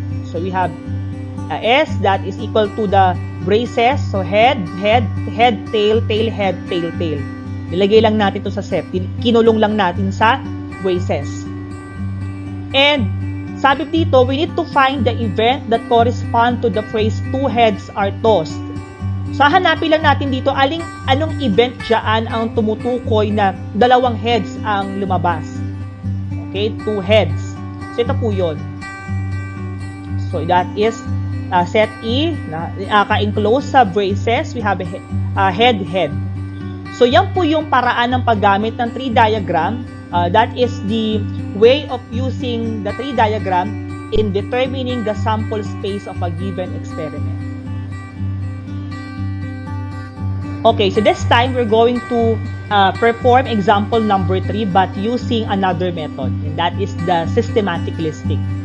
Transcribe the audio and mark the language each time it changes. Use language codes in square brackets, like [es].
[en] So, we have S that is equal to the braces. So, head, head, head, tail, tail, head, tail, tail. [tl] Nilagay lang natin ito sa set. Kinulong lang natin sa braces. [en] And, [tl] sabi dito, [en] we need to find the event that correspond to the phrase 2 heads are tossed. [tl] So, hanapin lang natin dito anong event dyan ang tumutukoy na dalawang heads ang lumabas. [en] Okay, 2 heads. So, [tl] ito po yun. [en] So, that is set E, [tl] ka-enclose sa [en] braces, we have a head, head. [tl] So, yan po yung paraan ng paggamit ng tree diagram. [en] That is the way of using the tree diagram in determining the sample space of a given experiment. Okay, so this time we're going to perform example number 3 but using another method, and that is the systematic listing.